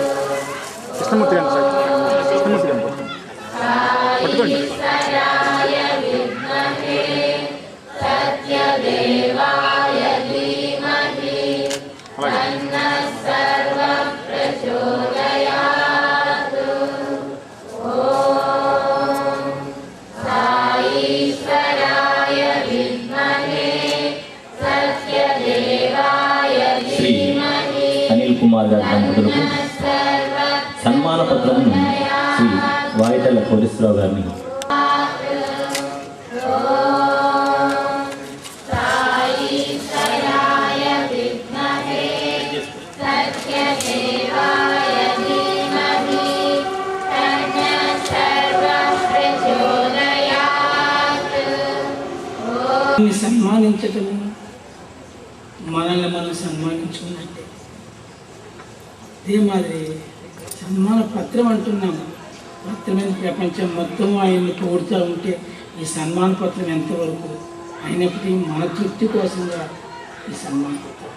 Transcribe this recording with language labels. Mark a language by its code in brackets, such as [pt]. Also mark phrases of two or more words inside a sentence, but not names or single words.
[sa] साईश्वराय विद्महे सत्यदेवाय धीमहि तन्नः सर्वः प्रचोदयात्। ॐ साईश्वराय विद्महे सत्यदेवाय [te] శ్రీ [sa] धीमहि [te] అనిల్ కుమార్ గారి దంపతులకు [sa] तन्नः सर्वः [te] సన్మాన పత్రమును శ్రీ వాయితల కోటేశ్వరరావు గారిని [sa] साईश्वराय विद्महे सत्यदेवाय धीमहि तन्नः सर्वः प्रचोदयात्। [te] సన్మానించటము మనల్ని మనం సన్మానించుకున్నట్టే. అదే మాదిరి సన్మాన పత్రం అంటున్నాము. పత్రమైన ప్రపంచం మొత్తం ఆయన్ని పొగుడుతూ ఉంటే ఈ సన్మాన పత్రం ఎంతవరకు అయినప్పటికీ మన తృప్తి కోసంగా ఈ సన్మాన పత్రం.